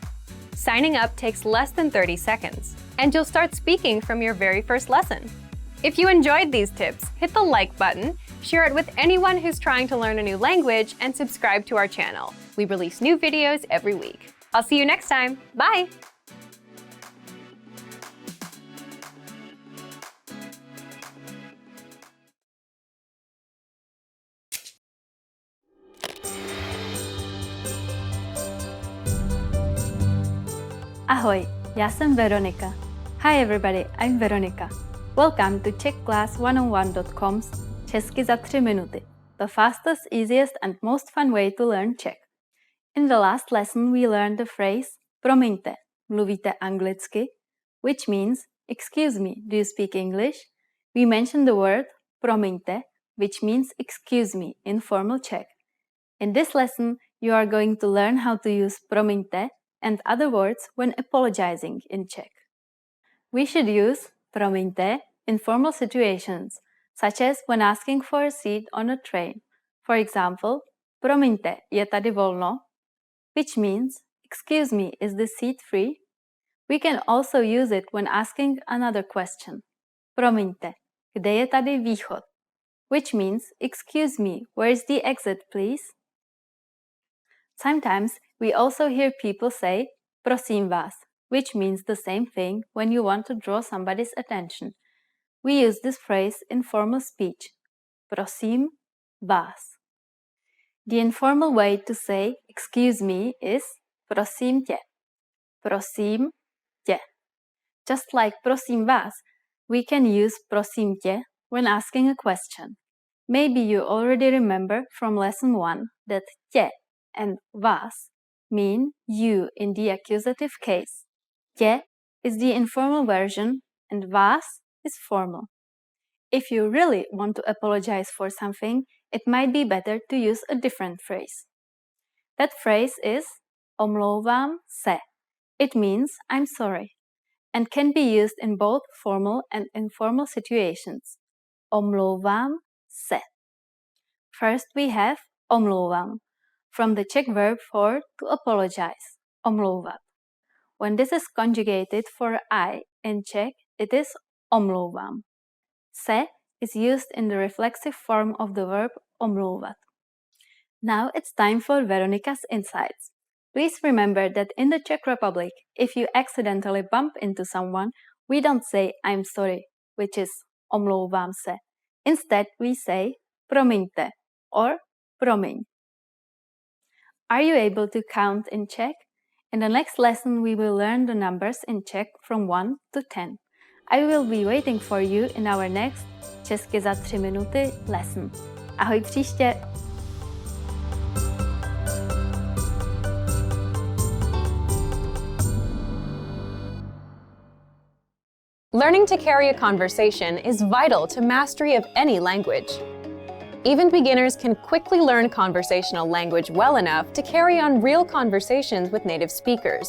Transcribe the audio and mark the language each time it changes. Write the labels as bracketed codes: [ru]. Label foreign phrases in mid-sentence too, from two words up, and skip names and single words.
[en] Signing up takes less than 30 seconds, and you'll start speaking from your very first lesson. If you enjoyed these tips, hit the like button, share it with anyone who's trying to learn a new language, and subscribe to our channel. We release new videos every week. I'll see you next time. Bye! [cs] Ahoj, já jsem Veronika. [en] Hi everybody, I'm Veronika. Welcome to czechclass101.com's Česky za 3 minuty, the fastest, easiest and most fun way to learn Czech. In the last lesson we learned the phrase [cs] promiňte, mluvíte anglicky, [en] which means excuse me, do you speak English? We mentioned the word promiňte, which means excuse me in formal Czech. In this lesson you are going to learn how to use promiňte and other words when apologizing in Czech. We should use promiňte in formal situations, such as when asking for a seat on a train. For example, [cs] promiňte, je tady volno? [en] Which means, excuse me, is the seat free? We can also use it when asking another question. [cs] Promiňte, kde je tady východ? [en] Which means, excuse me, where is the exit, please? Sometimes we also hear people say [cs] prosím vás, [en] which means the same thing when you want to draw somebody's attention. We use this phrase in formal speech. [cs] Prosím vás. [en] The informal way to say excuse me is [cs] prosím tě. Prosím tě. [en] Just like [cs] prosím vás, [en] we can use [cs] prosím tě [en] when asking a question. Maybe you already remember from lesson 1 that tě and vás mean you in the accusative case. Tě is the informal version and vás is formal. If you really want to apologize for something, it might be better to use a different phrase. That phrase is [cs] omlouvám se. [en] It means I'm sorry and can be used in both formal and informal situations. [cs] Omlouvám se. [en] First we have omlouvám, from the Czech verb for to apologize, omlouvat. When this is conjugated for I in Czech, it is omlouvám. Se is used in the reflexive form of the verb omlouvat. Now it's time for Veronika's insights. Please remember that in the Czech Republic, if you accidentally bump into someone, we don't say I'm sorry, which is [cs] omlouvám se. [en] Instead, we say promiňte or promiň. Are you able to count in Czech? In the next lesson, we will learn the numbers in Czech from 1 to 10. I will be waiting for you in our next Česky za 3 minuty lesson. [cs] Ahoj příště! [en] Learning to carry a conversation is vital to mastery of any language. Even beginners can quickly learn conversational language well enough to carry on real conversations with native speakers.